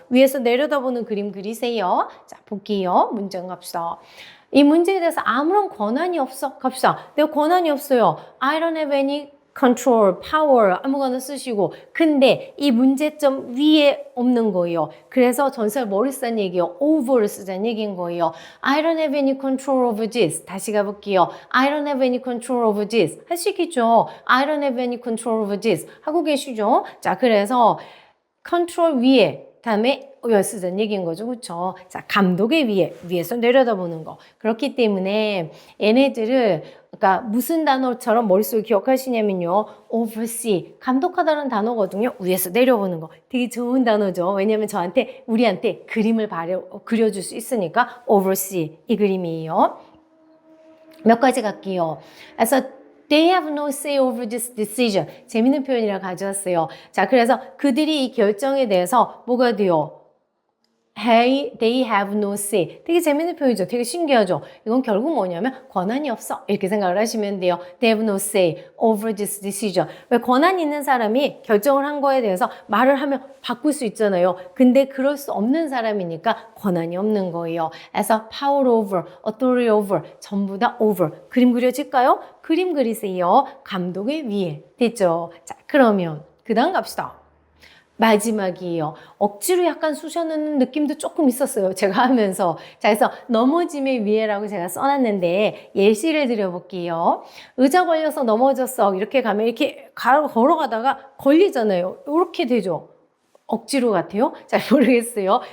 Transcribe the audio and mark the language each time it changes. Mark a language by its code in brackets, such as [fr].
[ko] 위에서 내려다보는 그림 그리세요. 자, 볼게요. 문제 갑시다. 이 문제에 대해서 아무런 권한이 없어. 갑시다. 내가 권한이 없어요. [en] I don't have any control, power [ko] 아무거나 쓰시고 근데 이 문제점 위에 없는 거예요. 그래서 전설 머리 쓴 얘기예요. over를 쓰자는 얘기인 거예요. [en] I don't have any control over this. [ko] 다시 가볼게요. [en] I don't have any control over this. [ko] 할 수 있겠죠. [en] I don't have any control over this. [ko] 하고 계시죠? 자, 그래서 control 위에 다음에 쓰자는 얘기인 거죠. 그렇죠? 자, 감독의 위에서 내려다보는 거. 그렇기 때문에 얘네들을 그러니까 무슨 단어처럼 머릿속에 기억하시냐면요. oversee, 감독하다는 단어거든요. 위에서 내려보는 거. 되게 좋은 단어죠. 왜냐하면 우리한테 그림을 그려줄 수 있으니까 oversee, 이 그림이에요. 몇 가지 갈게요. [en] 그래서 They have no say over this decision. [ko] 재밌는 표현이라 가져왔어요. 자, 그래서 그들이 이 결정에 대해서 뭐가 돼요? [en] Hey, they have no say. [ko] 되게 재밌는 표현이죠. 되게 신기하죠. 이건 결국 뭐냐면 권한이 없어. 이렇게 생각을 하시면 돼요. [en] They have no say over this decision. [ko] 왜 권한 있는 사람이 결정을 한 거에 대해서 말을 하면 바꿀 수 있잖아요. 근데 그럴 수 없는 사람이니까 권한이 없는 거예요. 그래서 power over, authority over, 전부 다 over. 그림 그려질까요? 그림 그리세요. 감독의 위에. 됐죠? 자, 그러면 그 다음 갑시다. 마지막이에요. 억지로 약간 쑤셔넣는 느낌도 조금 있었어요. 제가 하면서. 자, 그래서 넘어짐의 위에라고 제가 써놨는데 예시를 드려볼게요. 의자 걸려서 넘어졌어. 이렇게 가면 이렇게 걸어가다가 걸리잖아요. 이렇게 되죠. 억지로 같아요? 잘 모르겠어요.